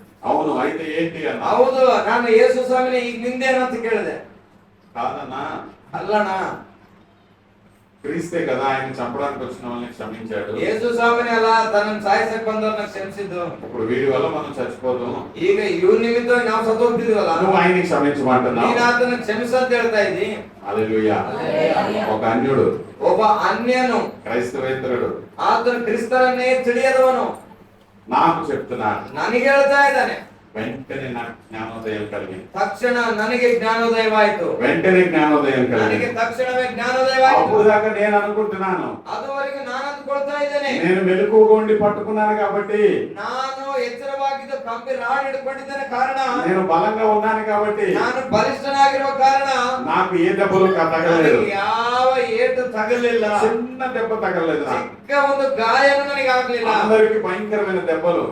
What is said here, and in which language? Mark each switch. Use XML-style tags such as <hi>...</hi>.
<te>అవును అయితే ఏంటి అన్న.</te> <kn>ಹೌದು, ನಾನು ಯೇಸು ಸ್ವಾಮಿನ ಈಗ ನಿಂದೇನು ಅಂತ ಕೇಳಿದೆ.</kn> <te>కాదన్నా,</te> <kn>ಅಲ್ಲಣ್ಣ,</kn> <te>క్రీస్తే కదా ఆయన చంపడానికి వచ్చిన వాళ్ళని క్షమించాడు.</te> <kn>ಯೇಸು ಸ್ವಾಮಿನೇ ಅಲ್ಲ ತನ್ನನ್ನು ಸಾಯಿಸಕ್ ಬಂದವ್ರನ್ನ ಕ್ಷಮಿಸಿದ್ದು.</kn> <te>ఇప్పుడు వీడి వల్ల మనం చచ్చిపోదు.</te> <kn>ಈಗ ಇವ್ರ ನಿಮಿತ್ತವಾಗಿ ನಾವು ಸತ್ತು ಹೋಗ್ತಿದ್ವಲ್ಲ,</kn> <te>నువ్వు ఆయన్ని క్షమించమంటున్నావు.</te> <kn>ನೀನ್ ಆತನ ಕ್ಷಮಿಸ ಅಂತ ಹೇಳ್ತಾ ಇದ್ದಿ.</kn> <te>హల్లెలూయా. ఒక అన్యుడు,</te> <kn>ಒಬ್ಬ ಅನ್ಯನು,</kn> <te>క్రైస్తవేతరుడు</te> <kn>ಆತನ ಕ್ರಿಸ್ತರನ್ನೇ ತಿಳಿಯದವನು</kn> <te>నాకు చెప్తున్నాడు.</te> <kn>ನನಗೆ ಹೇಳ್ತಾ ಇದ್ದಾನೆ.</kn> <te>వెంటనే నాకు జ్ఞానోదయం కలిగింది.</te> <kn>ತಕ್ಷಣ ನನಗೆ ಜ್ಞಾನೋದಯವಾಯಿತು.</kn> <te>వెంటనే జ్ఞానోదయం</te> <kn>ನನಗೆ</kn> <te>కలిగింది.</te> <kn>ತಕ್ಷಣವೇ ಜ್ಞಾನೋದಯವಾಯಿತು.</kn> <te>అప్పుడు దాకా నేను అనుకుంటున్నాను,</te> <kn>ಅದುವರೆಗೂ ನಾನು ಅಂದ್ಕೊಳ್ತಾ ಇದ್ದೇನೆ,</kn> <te>నేను మెలకువగా ఉండి పట్టుకున్నాను కాబట్టి,</te> <kn>ನಾನು ಎಚ್ಚರವಾಗಿದ್ದು ಕಂಬಿ ರಾಡ್ ಹಿಡ್ಕೊಂಡಿದ್ದೇನೆ ಕಾರಣ,</kn> <te>నేను బలంగా ఉన్నాను కాబట్టి</te> <kn>ನಾನು ಬಲಿಷ್ಠನಾಗಿರುವ ಕಾರಣ</kn> <te>నాకు ఏ దెబ్బలు తగలలేదు.</te> <kn>ನನಗೆ ಯಾವ ಏಟು ತಗಲಿಲ್ಲ.</kn> <te>చిన్న దెబ్బ తగలలేదు నాకు.</te> <kn>ಚಿಕ್ಕ ಒಂದು ಗಾಯನೂ ನನಗೆ ಆಗ್ಲಿಲ್ಲ.</kn> <te>అందరికి భయంకరమైన దెబ్బలు,</te>